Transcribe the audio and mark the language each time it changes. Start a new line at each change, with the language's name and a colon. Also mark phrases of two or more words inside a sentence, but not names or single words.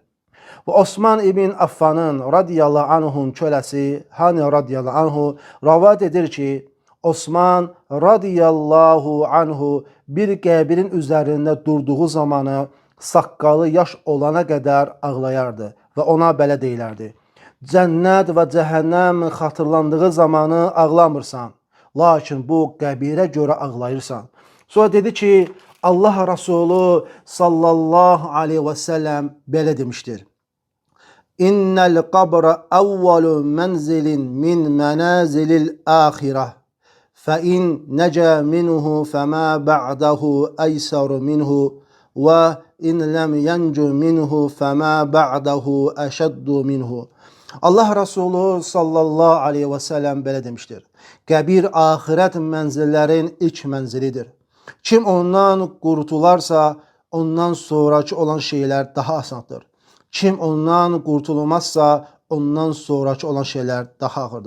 Azerbaijani: Və Osman ibn Affanın
Arabic: رضي الله عنه
Azerbaijani: köləsi Hani
Arabic: رضي الله عنه
Azerbaijani: rəvayət edir ki, Osman
Arabic: رضي الله عنه
Azerbaijani: bir qəbirin üzərində durduğu zamanı saqqalı yaş olana qədər ağlayardı və ona belə deyilərdi: Cənnət və cəhənnəm xatırlandığı zamanı ağlamırsan, lakin bu qəbirə görə ağlayırsan. Sonra dedi ki, Allah Resulü
Arabic: صلى الله عليه وسلم
Azerbaijani: belə demiştir:
Arabic: إن القبر أول منزل من منازل الآخرة. فإن نجا منه فما بعده أيسر منه وإن لم ينج منه فما بعده أشد منه.
Azerbaijani: Allah Resulü
Arabic: صلى الله عليه وسلم
Azerbaijani: belə demiştir: Qəbir ahirət mənzillərin ilk mənzilidir. Kim ondan qurtularsa, ondan sonraki olan şeylər daha asandır. Kim ondan qurtulmazsa, ondan sonraki olan şeylər daha ağırdır.